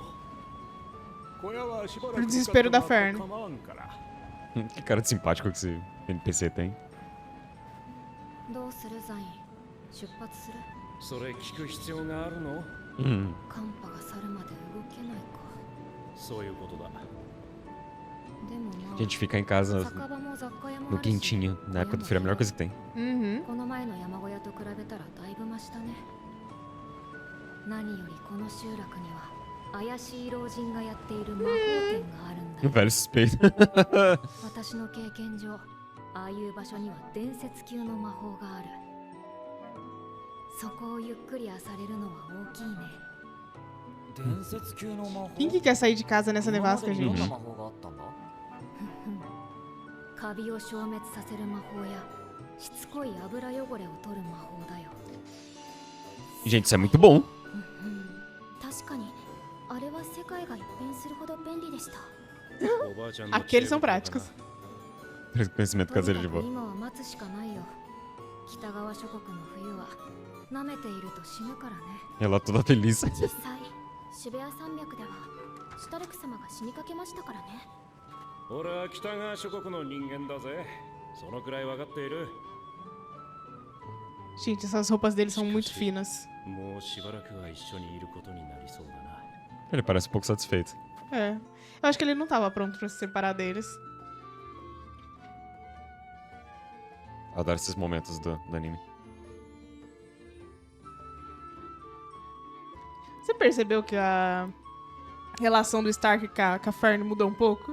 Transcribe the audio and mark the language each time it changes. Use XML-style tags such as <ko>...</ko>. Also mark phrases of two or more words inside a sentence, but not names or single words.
<pt>Pro desespero da Fern. Que cara de simpático que esse NPC tem.</pt> <ja>どうするザイン？出発する？それ聞く必要があるの？寒波が去るまで動けないか。そういうことだ。でもまあ</ja> <pt>A gente ficar em casa</pt> <ja>酒場も雑貨屋も</ja> <pt>no</pt> <ja>あるし</ja> <pt>quentinho na época do frio é a melhor coisa que tem. Uhum.</pt> <ja>この前の山小屋と比べたらだいぶマシだね。何よりこの集落には怪しい老人がやっている魔法店があるんだ</ja> <pt>Um</pt> <ja>よ。</ja> <pt>velho suspeito.</pt> <ja>私の経験上、ああいう場所には伝説級の魔法がある。そこをゆっくり漁れるのは大きいね。伝説級の魔法。</ja> <pt>Quem que quer sair de casa nessa</pt> <ja>今ま</ja> <pt>nevasca,</pt> <ja>でにどん</ja> <pt>gente?</pt> <ja>な魔法があったんだ？カビを消滅させる魔法やしつこい油汚れを取る魔法だよ。</ja> <pt>Gente, isso é muito bom.</pt> <ja>確かにあれは世界が一変するほど便利でした。おばあちゃんの</ja> <pt>Aqueles são práticos. Conhecimento</pt> <ja>とに</ja> <pt>caseiro</pt> <ja>か</ja> <pt>de</pt> <ja>く</ja> <pt>boa.</pt> <ja>今は待つしかないよ。北側諸国の冬は舐めていると死ぬからね。</ja> <pt>Ela toda feliz.</pt> <ja>実際、渋谷山脈ではシュタルク様が死にかけましたからね。俺は北側諸国の人間だぜ。そのくらい分かっている。</ja> <pt>Gente, essas roupas deles são muito finas.</pt> <ja>もうしばらくは一緒にいることになりそうだな。</ja> <pt>Ele parece um pouco satisfeito. É. Eu acho que ele não tava pronto pra se separar deles. Adoro esses momentos do anime. Você percebeu que a A relação do Stark com a Fern mudou um pouco.</pt>